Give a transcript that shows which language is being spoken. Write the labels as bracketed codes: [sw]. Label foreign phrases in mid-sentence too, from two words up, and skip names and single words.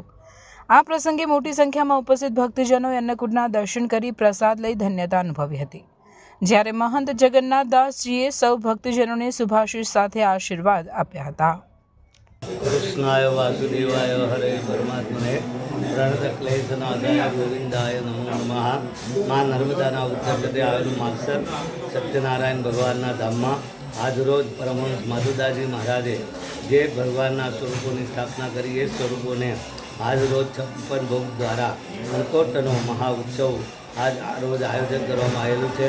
[gu] આ પ્રસંગે મોટી સંખ્યામાં ઉપસ્થિત ભક્તજનોએ અન્નકૂટના દર્શન કરી પ્રસાદ લઈ ધન્યતા અનુભવી હતી। જ્યારે મહંત જગન્નાથદાસજીએ સૌ ભક્તજનોને શુભાશીષ સાથે આશીર્વાદ આપ્યા હતા। [sa] કૃષ્ણાય વાસુદેવાય હરે પરમાત્મને પ્रणतक्लेशनाथाय गोविंदाय नमो नमः। [gu] મા નર્મદાના ઉત્તર પ્રદેશ આવેલું માલસર સત્યનારાયણ ભગવાનના ધામમાં આજરોજ પરમહંસ માધવદાસજી મહારાજે જે ભગવાનના સ્વરૂપોની સ્થાપના કરી એ સ્વરૂપોને આજરોજ 56 ભોગ દ્વારા અન્નકૂટનો મહા ઉત્સવ રોજ આયોજન કરવામાં આવેલું છે।